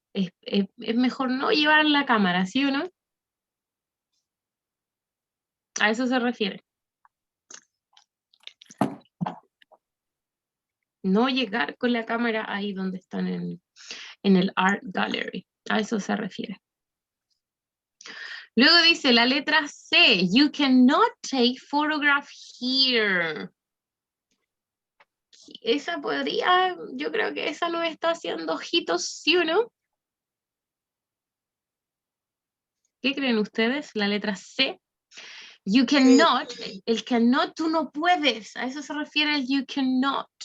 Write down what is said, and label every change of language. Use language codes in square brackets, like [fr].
[es] Es mejor no llevar la cámara, ¿sí o no? A eso se refiere. No llegar con la cámara ahí donde están en el Art Gallery. A eso se refiere. Luego dice la letra C. [en] You cannot take photograph here. [es] Esa podría, yo creo que esa no está haciendo ojitos, ¿sí o no? ¿Qué creen ustedes? La letra C. You cannot, el cannot, tú no puedes. A eso se refiere el you cannot.